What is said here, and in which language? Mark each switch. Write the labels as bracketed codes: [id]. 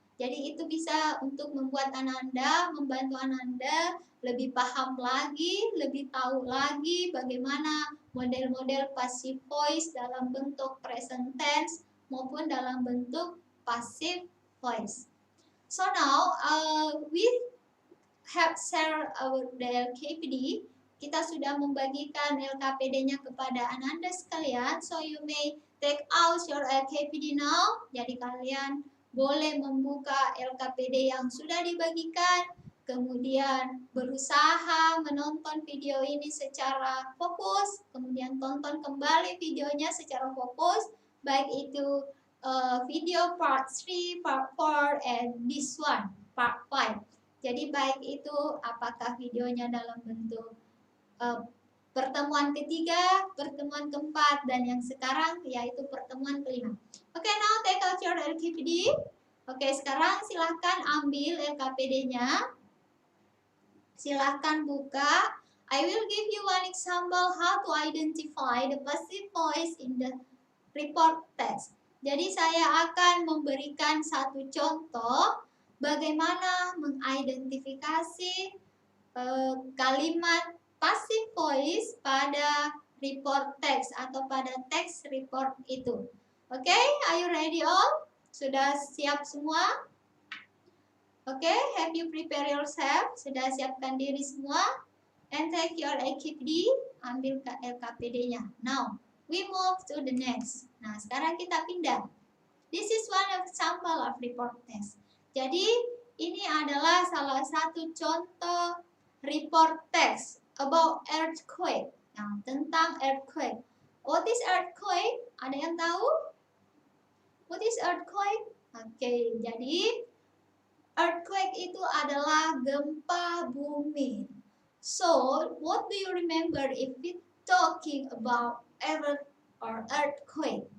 [id] Jadi itu bisa untuk membuat Ananda, membantu Ananda lebih paham lagi, lebih tahu lagi bagaimana model-model passive voice dalam bentuk present tense maupun dalam bentuk passive voice. [en] So now we have shared our LKPD. [id] Kita sudah membagikan LKPD-nya kepada Ananda sekalian. [en] So you may take out your LKPD now. [id] Jadi kalian boleh membuka LKPD yang sudah dibagikan, kemudian berusaha menonton video ini secara fokus, kemudian tonton kembali videonya secara fokus, baik itu video part 3, part 4, [en] and this one, [id] part 5. Jadi baik itu apakah videonya dalam bentuk pertemuan ketiga, pertemuan keempat, dan yang sekarang yaitu pertemuan kelima. [en] Okay, now take out your LKPD. [id] Oke, sekarang silahkan ambil LKPD-nya. Silahkan buka. [en] I will give you one example how to identify the passive voice in the report text. [id] Jadi saya akan memberikan satu contoh bagaimana mengidentifikasi kalimat passive voice pada report text atau pada text report itu. [en] Oke, are you ready all? [id] Sudah siap semua? [en] Oke, have you prepare yourself? [id] Sudah siapkan diri semua? [en] And take your LKPD, [id] ambil LKPD-nya. [en] Now, we move to the next. [id] Nah, sekarang kita pindah. [en] This is one example of report text. [id] Jadi, ini adalah salah satu contoh report text [en] about earthquake. [id] Nah, tentang earthquake. [en] What is earthquake? [id] Ada yang tahu? [en] What is earthquake? [id] Oke, jadi earthquake itu adalah gempa bumi. [en] So, what do you remember if we talking about earth or earthquake?